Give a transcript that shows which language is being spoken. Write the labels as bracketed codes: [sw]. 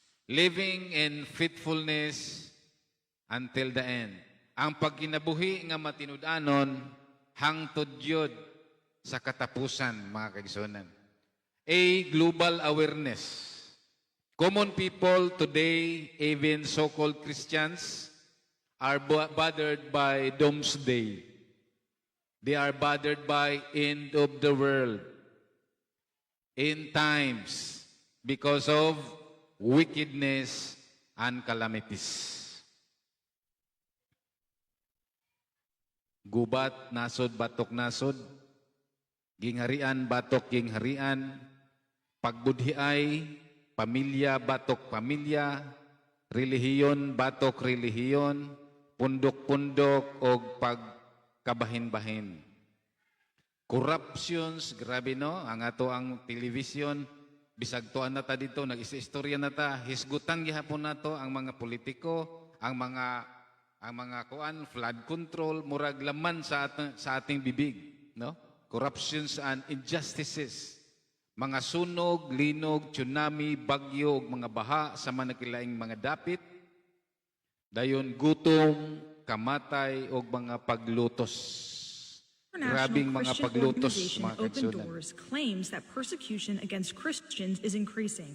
[en] Living in faithfulness until the end. [ceb] Ang pagkinabuhi nga matinud-anon hangtod yod sa katapusan mga kaigsunan. [en] A global awareness. Common people today, even so-called Christians, are bothered by doomsday. They are bothered by end of the world, end times, because of wickedness and calamities. [ceb] Gubat, nasod, batok, nasod. Gingharian, batok, gingharian. Pagbudhiay, pamilya, batok, pamilya. Relihiyon, batok, relihiyon. Pundok-pundok, o pagkabahin-bahin. Corruptions, grabe no? Ang ato ang television, bisag tuan na ta dito, nag-istorya na ta, hisgutan gihapon nato ang mga politiko, ang mga kuan, flood control, murag [tl] laman sa ating bibig, [ceb] no? [en] Corruptions and injustices, [ceb] mga sunog, linog, tsunami, bagyo, mga baha sa manakilaing mga dapit, dayon gutom, kamatay o mga paglutos. Grabing mga paglutos, mga [en] Open Doors claims that persecution against Christians is increasing.